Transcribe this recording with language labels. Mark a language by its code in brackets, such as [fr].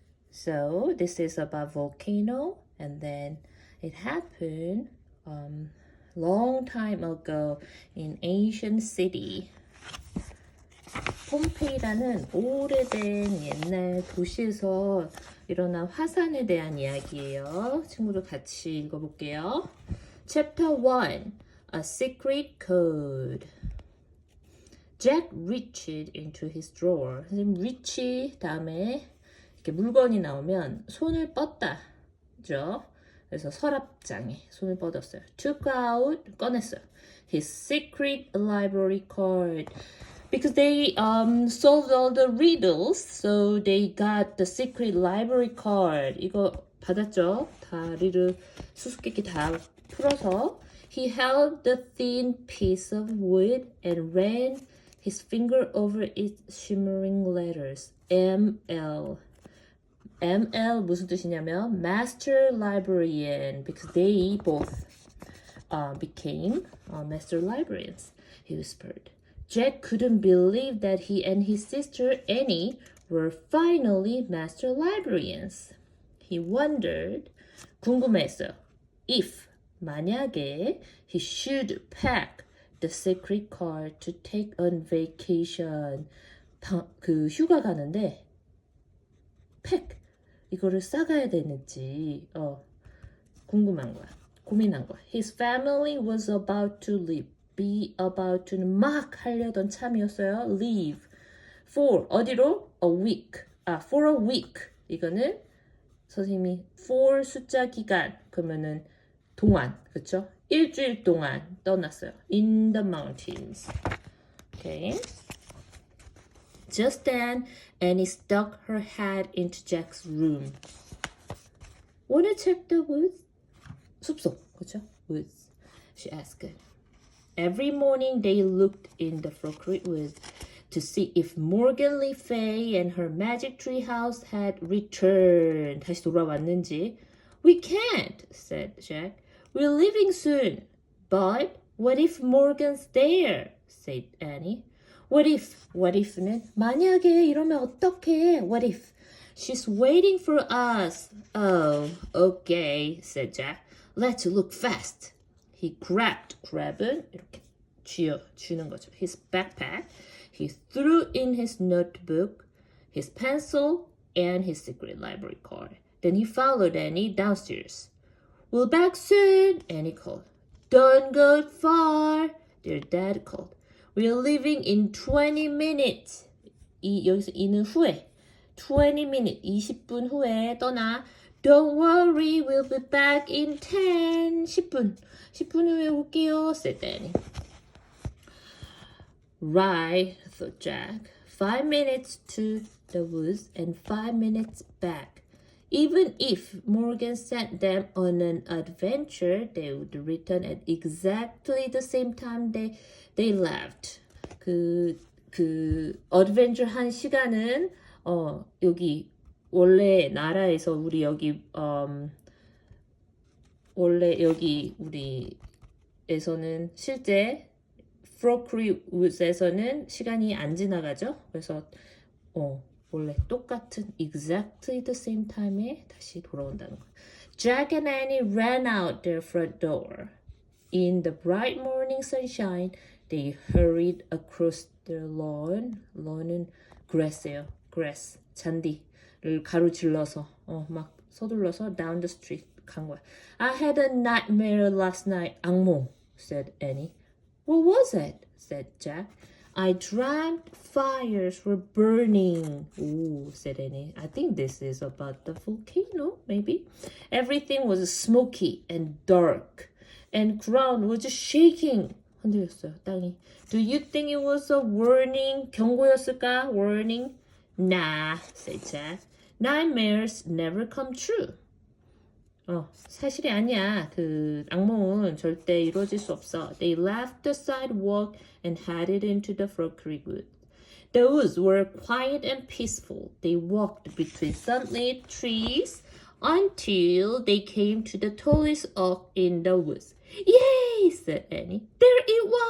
[en] So this is about volcano, and then it happened long time ago in ancient city. [ko] 폼페이라는 오래된 옛날 도시에서 일어난 화산에 대한 이야기예요. 친구들 같이 읽어볼게요. [en] Chapter 1, A Secret Code. Jack reached into his drawer. [ko] 선생님, reach 다음에 이렇게 물건이 나오면 손을 뻗다. 그죠? 그래서 서랍장에 손을 뻗었어요. [en] Took out, [ko] 꺼냈어요. [en] His secret library card. Because they solved all the riddles, so they got the secret library card. [ko] 이거 받았죠? 다리를 수수께끼 다 풀어서 [en] he held the thin piece of wood and ran his finger over its shimmering letters. ML. ML 무슨 뜻이냐면 Master Librarian, because they both became Master Librarians. He whispered. Jack couldn't believe that he and his sister Annie were finally Master Librarians. He wondered, [ko] 궁금했어요. [en] If, [ko] 만약에, [en] he should pack the secret card to take on vacation. [ko] 그 휴가 가는데 pack 이거를 싸가야 되는지 궁금한 거야. 고민한 거야. [en] His family was about to leave. Be about to [ko] 막 하려던 참이었어요. [en] Leave. For [ko] 어디로? [en] A week. For a week. [ko] 이거는 선생님이 for 숫자 기간 그러면은 동안 그렇죠? 일주일 동안 떠났어요. [en] In the mountains. Okay. Just then, Annie stuck her head into Jack's room. Wanna check the woods? [ko] 숲속, 그렇죠? [en] Woods. She asked. Every morning they looked in the Frog Creek woods to see if Morgan Le Fay and her magic tree house had returned. [ko] 다시 돌아왔는지. [en] We can't, said Jack. We're leaving soon. But what if Morgan's there? said Annie. [ko] What if는 만약에 이러면 어떡해? [en] What if? She's waiting for us. Oh, okay, said Jack. Let's look fast. [ko] He grab은 이렇게 쥐는 거죠. [en] His backpack. He threw in his notebook, his pencil, and his secret library card. Then he followed Annie downstairs. We'll back soon, Annie called. Don't go far, their dad called. We're leaving in 20 minutes. [ko] 여기서 이는 후에. [en] 20 minutes, [ko] 20분 후에 떠나. [en] Don't worry, we'll be back in [ko] 10분 후에 올게요, [en] said Annie. Right, thought Jack. 5 minutes to the woods and 5 minutes back. Even if Morgan sent them on an adventure, they would return at exactly the same time they left. [ko] 그 adventure 한 시간은 여기 원래 나라에서 우리 여기 원래 여기 우리에서는 실제 Frog Creek Woods에서는 시간이 안 지나가죠. 그래서 원래 똑같은 [en] exactly the same time [ko] 에 다시 돌아온다는 거. [en] Jack and Annie ran out their front door. In the bright morning sunshine, they hurried across the lawn. [ko] lawn은 grass예요. grass, 잔디를 가로질러서 막 서둘러서 [en] down the street [ko] 간 거야. [en] I had a nightmare last night. [ko] 악몽, [en] said Annie. What was it? said Jack. I dreamt fires were burning. Ooh, said Annie. I think this is about the volcano, maybe. Everything was smoky and dark, and ground was shaking. [ko] 흔들렸어요, 땅이. [en] Do you think it was a warning? [ko] 경고였을까? [en] Warning? Nah, said Jack. Nightmares never come true. [ko] 사실이 아니야. 그 악몽은 절대 이루어질 수 없어. [en] They left the sidewalk and headed into the Frog Creek woods. The woods were quiet and peaceful. They walked between sunlit trees until they came to the tallest oak in the woods. Yay, said Annie. There it